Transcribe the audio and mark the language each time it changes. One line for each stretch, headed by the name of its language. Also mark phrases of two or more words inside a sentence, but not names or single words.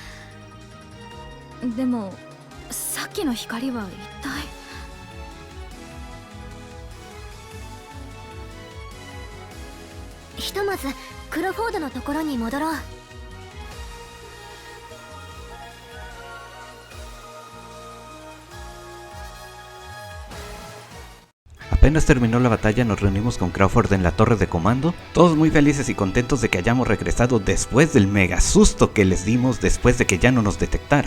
Japanese: でもさっきの光は一体。ひとまずクロフォードのところに戻ろう。
Spanish: Apenas terminó la batalla nos reunimos con Crawford en la torre de comando, todos muy felices y contentos de que hayamos regresado después del mega susto que les dimos después de que ya no nos detectara.